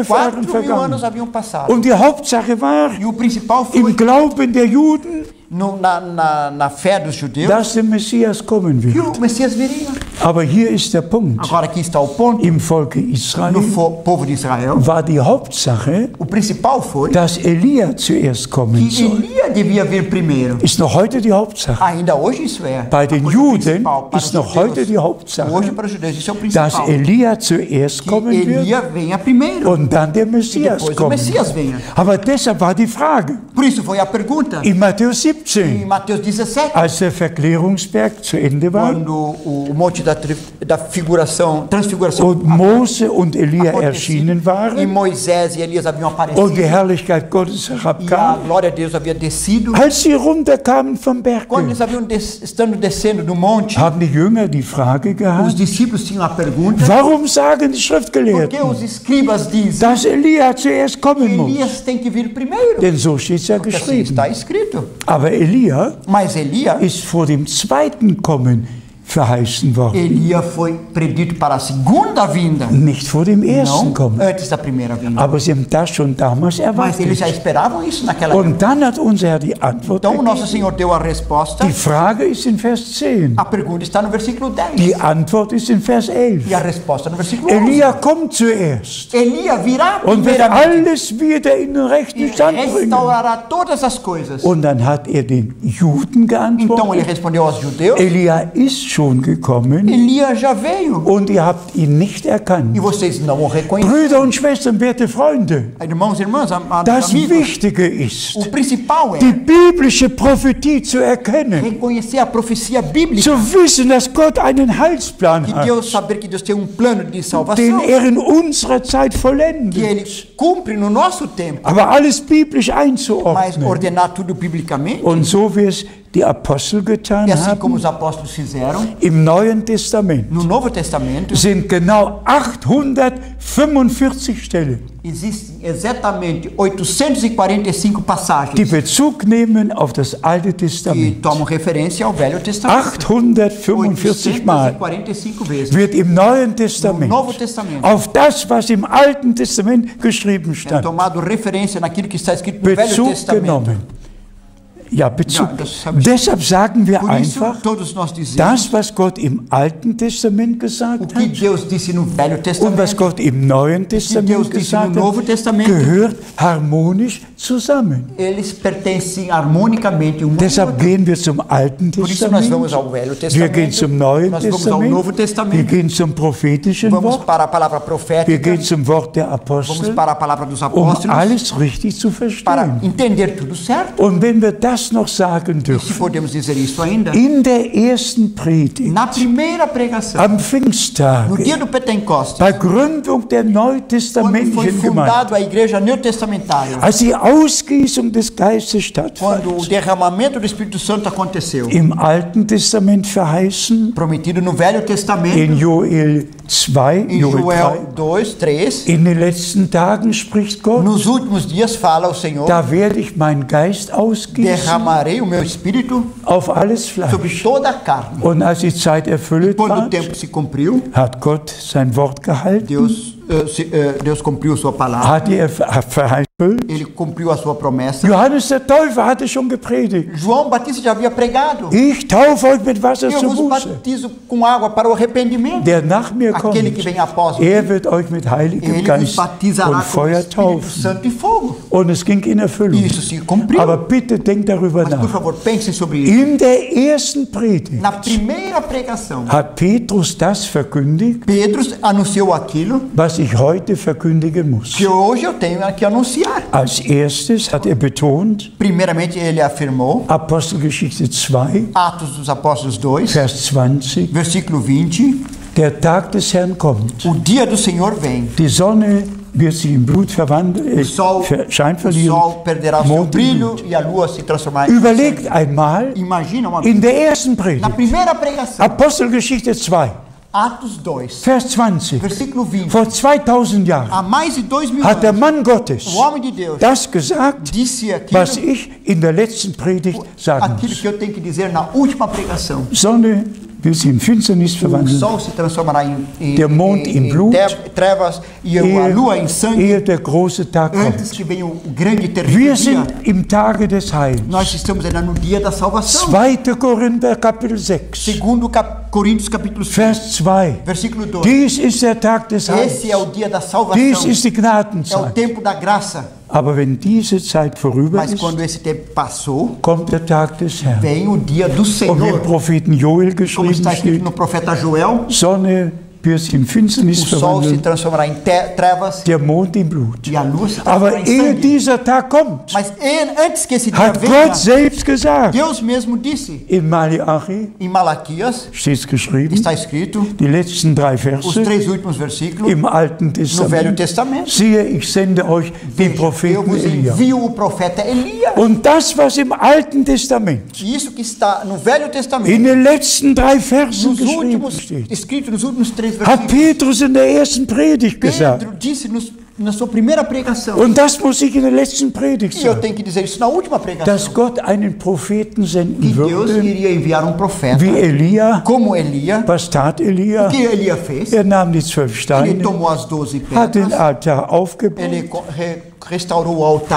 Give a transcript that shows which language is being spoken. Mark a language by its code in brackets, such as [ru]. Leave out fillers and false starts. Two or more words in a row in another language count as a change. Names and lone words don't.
[de] 4.000 waren [pt] anos [de] vergangen. [pt] haviam passado. [de] Und die Hauptsache war, [pt] E o principal foi [de] im Glauben der Juden, [pt] na fé dos judeus [de] dass der Messias kommen [pt] que [de] wird. [pt] o Messias viria. [de] Aber hier ist der Punkt. [pt] Agora aqui está o ponto. [de] Im Volke Israel [pt] No povo de Israel, [de] war die Hauptsache, [pt] o principal foi [de] dass Elia zuerst kommen [pt] que [de] soll. [pt] Elia devia vir primeiro. [de] Ist noch heute die Hauptsache. [pt] Ainda hoje isso é. [de] Bei den [pt] a coisa [de] Juden [pt] principal. Para [de] ist [pt] os [de] noch [pt] judeus, [de] heute die Hauptsache, [pt] hoje para os judeus isso é o [de] dass [pt] principal. [de] Elia zuerst [pt] Que [de] kommen wird [pt] Elia venha primeiro. [de] und dann der [pt] E [de] Messias [pt] depois o [de] kommt. [pt] Messias venha. [de] Aber deshalb war die Frage [pt] Por isso foi a pergunta [de] in Matthäus [pt] em [de] 17, [pt] Mateus 17, [de] als der Verklärungsberg zu Ende war, [pt] quando o Monte da transfiguração [de] und Mose und Elia [pt] acontecido, [de] erschienen [pt] e [de] waren [pt] Moisés e Elias haviam aparecido, [de] und die Herrlichkeit Gottes [pt] e a [de] herabkam, [pt] glória de Deus havia descido. [de] als sie runterkamen vom Berg, [pt] Quando eles haviam estando descendo do monte, [de] haben die Jünger die Frage [pt] os [de] gehabt, [pt] discípulos tinham a pergunta: [de] warum sagen die [pt] por que [de] Schriftgelehrten, [pt] os escribas dizem [de] dass Elia zuerst [pt] que [de] kommen muss? [pt] Elias tem que vir primeiro? [de] Denn so steht es ja [pt] Porque assim [de] geschrieben. [pt] está escrito. [de] Aber Elia [pt] Mas Elias [de] ist vor dem zweiten Kommen verheißen worden, [pt] Elia foi predito para a segunda vinda, [de] nicht vor dem ersten [pt] não [de] Kommen. [pt] antes da primeira vinda. [de] Aber sie haben das schon damals [pt] Mas eles já [de] erwartet. [pt] esperavam isso naquela época. [de] Und dann hat unser Herr die Antwort [pt] Então o nosso [de] gegeben. [pt] Senhor deu a resposta. [de] Die Frage ist in Vers 10. [pt] A pergunta está no versículo 10. [de] Die Antwort ist in Vers 11. [pt] E a resposta no versículo 11. [de] Elia kommt zuerst [pt] Elias virá [de] und wird [pt] primeiramente [de] alles wieder in den [pt] e [de] rechten Stand bringen. [pt] restaurará todas as coisas. [de] Und dann hat er den Juden [pt] Então ele [de] geantwortet, [pt] respondeu aos judeus: [de] Elia ist schon gekommen [pt] Elias já veio [de] und ihr habt ihn nicht [pt] e [de] erkannt. [pt] vocês não o reconheceram. [de] Brüder und Schwestern, werte Freunde, [pt] Irmãos e irmãs, amados [de] das [pt] amigos, [de] Wichtige ist, [pt] o principal [de] die [pt] é [de] biblische Prophetie zu erkennen, [pt] reconhecer a profecia bíblica, [de] zu wissen, dass Gott einen Heilsplan [pt] que [de] hat, [pt] Deus saber que Deus tem plano de [de] den [pt] salvação, [de] er in unserer Zeit [pt] que Ele [de] vollendet, [pt] cumpre no nosso tempo, [de] aber alles biblisch [pt] mas [de] einzuordnen. [pt] ordenar tudo biblicamente. [de] Und so wie es die Apostel getan [pt] E assim como [de] haben, [pt] os apóstolos fizeram, [de] im Neuen Testament [pt] no Novo Testamento [de] sind genau 845 Stellen, [pt] existem exatamente 845 passagens [de] die Bezug nehmen auf das Alte [pt] que [de] Testament. [pt] tomam referência ao Velho Testamento. [de] 845 Mal [pt] 845 vezes. [de] wird im Neuen [pt] No [de] Testament [pt] Novo Testamento [de] auf das, was im Alten Testament geschrieben [pt] é [de] stand, [pt] tomado referência naquilo que está escrito no Velho [de] Bezug [pt] Testamento. [de] genommen. Ja, Bezug. Ja, das habe ich- Deshalb sagen wir [pt] Por isso, [de] einfach, [pt] todos nós dizemos [de] das, was Gott im Alten Testament [pt] o [de] gesagt [pt] que [de] hat [pt] Deus disse no Velho [de] und was [pt] Testamento, [de] Gott im Neuen [pt] Deus [de] Testament [pt] disse no [de] gesagt [pt] Novo [de] hat, [pt] Testamento, [de] gehört harmonisch zusammen. [pt] eles pertencem harmonicamente um ao [de] Deshalb [pt] outro. [de] gehen wir zum Alten [pt] Por isso nós vamos [de] Testament, [pt] ao Velho [de] wir gehen zum [pt] Testamento, [de] Neuen [pt] nós vamos ao Novo [de] Testament, wir [pt] Testamento, [de] gehen zum prophetischen [pt] vamos [de] Wort, [pt] para a palavra [de] wir [pt] profética, [de] gehen zum Wort der [pt] vamos [de] Apostel, [pt] para a palavra dos [de] um [pt] apóstolos, [de] alles richtig zu [pt] para [de] verstehen. [pt] entender tudo certo. [de] Und wenn wir das noch sagen [pt] Se [de] dürfen, [pt] podemos dizer isso ainda, [de] in der ersten Predigt, [pt] na primeira pregação, [de] am [pt] no [de] Pfingsttage, [pt] dia do Pentecostes, [de] bei Gründung der [pt] quando foi [de] neutestamentlichen Gemeinde, [pt] fundado a igreja neotestamentária, [de] als die Ausgießung des Geistes [pt] quando o [de] stattfand, [pt] derramamento do Espírito Santo aconteceu, [de] im Alten Testament verheißen, [pt] prometido no Velho [de] in [pt] Testamento, [de] Joel 2, [pt] em [de] Joel 3, [pt] Joel 2, 3, [de] in den letzten Tagen spricht Gott, [pt] nos últimos dias fala o Senhor, [de] da werde ich meinen Geist ausgießen [pt] derramarei o meu Espírito [de] auf alles [pt] sobre [de] Fleisch. [pt] toda a carne. [de] Und als die Zeit erfüllt [pt] Quando o [de] war, [pt] tempo se cumpriu, [de] hat Gott sein Wort gehalten, [pt] Deus cumpriu sua palavra, [de] hat die Verheißung erfüllt. [pt] ele cumpriu a sua promessa. [de] Johannes der Täufer hatte schon gepredigt. [pt] João Batista já havia pregado: [de] Ich taufe euch mit Wasser [pt] eu [de] zur [pt] vos [de] Buße. [pt] batizo com água para o arrependimento. [de] Der nach mir kommt, [pt] Aquele que vem após mim, [de] er wird euch mit Heiligem [pt] ele vos [de] Geist [pt] batizará [de] und [pt] com o [de] Feuer [pt] Espírito [de] taufen. [pt] Santo e fogo. [de] Und es ging in Erfüllung. [pt] E isso se cumpriu. [de] Aber bitte denkt darüber [pt] Mas por [de] nach. [pt] favor, pensem sobre isso. [de] In der ersten Predigt [pt] Na primeira pregação, [de] hat Petrus das verkündigt, [pt] Pedro anunciou aquilo [de] was ich heute verkündigen muss. [pt] que hoje eu tenho que anunciar. [de] Als erstes hat er betont, [pt] Primeiramente, ele afirmou, [de] Apostelgeschichte 2, [pt] Atos dos Apóstolos 2, [de] Vers 20, [pt] versículo 20, [de] der Tag des Herrn kommt. [pt] o dia do Senhor vem. [de] Die Sonne wird sich in Blut verwandeln, [pt] O sol [de] Schein verlieren, [pt] perderá o seu [de] Mond in [pt] brilho [de] Blut. [pt] e a lua se transformará em [de] Überlegt [pt] sangue. [de] einmal, [pt] Imagina uma [de] in der ersten [pt] Na [de] Predigt, [pt] primeira pregação, [de] Apostelgeschichte 2, [pt] Atos 2, [de] Vers 20, [pt] versículo 20, [de] vor 2000 Jahren [pt] há mais de 2000 [de] hat der [pt] anos, [de] Mann Gottes [pt] o homem de Deus [de] das gesagt, [pt] disse aquilo, [de] was ich in der letzten Predigt sagen [pt] aquilo [de] muss. [pt] que eu tenho que dizer na última pregação. [de] Sonne wird sich in Finsternis [pt] O [de] verwandeln, [pt] sol se transformará [de] Der Mond em Blut, [pt] trevas e a lua em sangue [de] ehe der große Tag [pt] antes [de] kommt. [pt] que venha o grande e terrível [de] Wir [pt] dia. [de] sind im Tage des Heils. [pt] Nós estamos ainda no dia da salvação. [de] 2. Korinther Kapitel 6, [pt] Segundo Coríntios capítulo 5, [de] Vers 2. [pt] versículo 2. [de] Dies ist der Tag des Heils. [pt] Esse é o dia da [de] Dies [pt] salvação. [de] ist die [pt] É o [de] Gnadenzeit. [pt] tempo da graça. [de] Aber wenn diese Zeit vorüber [pt] Mas [de] ist, [pt] quando esse tempo passou, [de] kommt der Tag des Herrn. [pt] vem o dia do [de] Und wie im [pt] Senhor. [de] Propheten Joel [pt] Como [de] geschrieben [pt] está escrito [de] steht, [pt] no profeta Joel, [de] Sonne wird in Finsternis [pt] O sol se [de] verwandeln, [pt] transformará em trevas [de] der Mond in Blut. [pt] e a luz se [de] Aber [pt] transformará em [de] ehe [pt] sangue. [de] dieser Tag kommt, [pt] Mas antes que esse dia [de] hat [pt] venha, [de] Gott selbst gesagt, [pt] Deus mesmo disse, [de] in Malachi [pt] em Malaquias, [de] steht es geschrieben, [pt] está escrito, [de] die letzten 3 [pt] os [de] Verse [pt] 3 últimos versículos, [de] im Alten [pt] no Velho [de] Testament. [pt] Testamento. [de] Siehe, ich sende euch den [pt] Eu [de] Propheten [pt] vos [de] Elia. [pt] envio o profeta Elias. [de] Und das, was im Alten Testament [pt] E isso que está no Velho [de] in [pt] Testamento, [de] den letzten 3 Versen [pt] nos [de] geschrieben [pt] últimos, [de] steht, [pt] escrito nos últimos 3 [de] hat [pt] versículos, [de] Petrus in der ersten Predigt gesagt. [pt] Pedro disse na sua primeira pregação, [de] Und das muss ich in der letzten Predigt [pt] e eu [de] sagen, [pt] tenho que dizer isso na última [de] dass [pt] pregação, [de] Gott einen Propheten [pt] que [de] senden [pt] Deus [de] würde, [pt] iria enviar um profeta, [de] wie Elia. [pt] como Elias. [de] Was tat Elia? [pt] O que Elias fez? [de] Er nahm die 12 [pt] Ele [de] Steine, [pt] tomou as 12 [de] hat den [pt] pedras, [de] Altar aufgebaut, [pt] ele restaurou o altar,